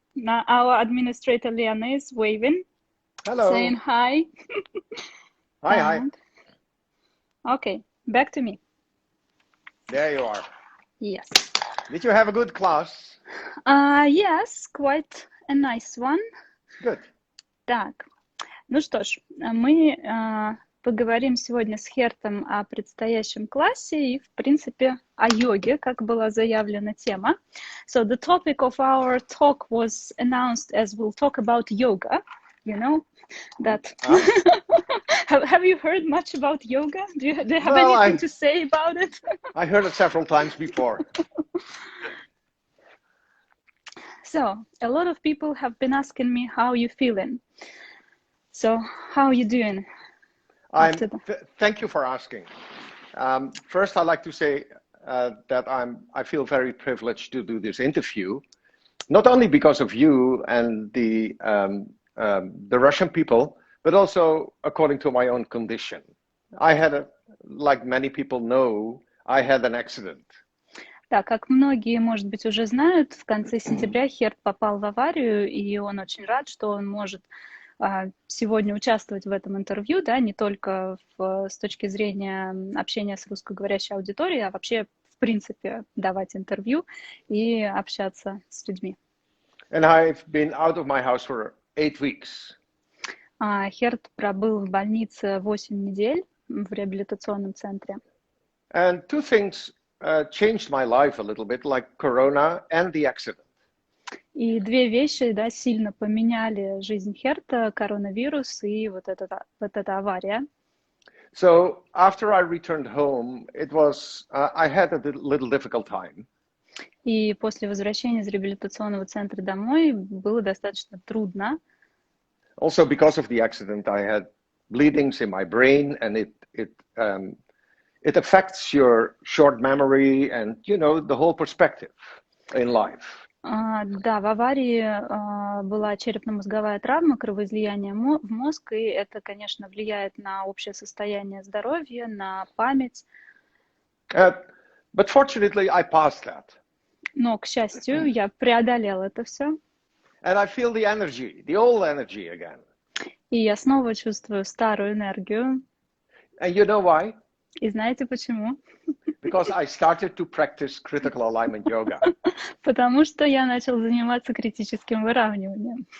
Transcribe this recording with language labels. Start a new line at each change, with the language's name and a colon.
English: Our administrator Lena is waving. Hello. Saying hi. Hi. Okay, back to me. There you are. Yes. Did you have a good class? Yes, quite a nice one. Good.
Russian: Так, ну что ж, мы поговорим сегодня с Хертом о предстоящем классе и, в принципе, о йоге, как была заявлена тема.
English: So the topic of our talk was announced as we'll talk about yoga, you know, that... Have you heard much about yoga? Do you have anything to say about it? I heard it several times before. So, a lot of people have been asking me how you feeling. So, how are you doing? Thank you for asking. First, I'd like to say that I feel very privileged to do this interview, not only because of you and the Russian people, but also according to my own condition. Like many people know, I had an accident.
Russian: Да, как многие, может быть, уже знают, в конце сентября Херт попал в аварию, и он очень рад, что он может сегодня участвовать в этом интервью, да, не только с точки зрения общения с русскоговорящей аудиторией, а вообще, в принципе, давать интервью и общаться с людьми.
English: And I've been out of my house for 8 weeks.
Russian: Херт пробыл в больнице 8 недель в реабилитационном центре.
English: And two things changed my life a little bit, like Corona and the accident.
Russian: И две вещи, да, сильно поменяли жизнь Херта: коронавирус и вот эта авария.
English: So after I returned home, I had a little difficult time.
Russian: И после возвращения из реабилитационного центра домой было достаточно трудно.
English: Also, because of the accident, I had bleedings in my brain, and it affects your short memory and, you know, the whole perspective in life.
Russian: Да, в аварии была черепно-мозговая травма, кровоизлияние в мозг, и это, конечно, влияет на общее состояние здоровья, на память.
English: But fortunately, I passed that.
Russian: Но, к счастью, я преодолела это все.
English: And I feel the energy, the old energy again.
Russian: И я снова чувствую старую энергию.
English: And you know why?
Russian: И знаете почему?
English: Because I started to practice critical alignment yoga.
Russian: Потому что я начал заниматься критическим выравниванием.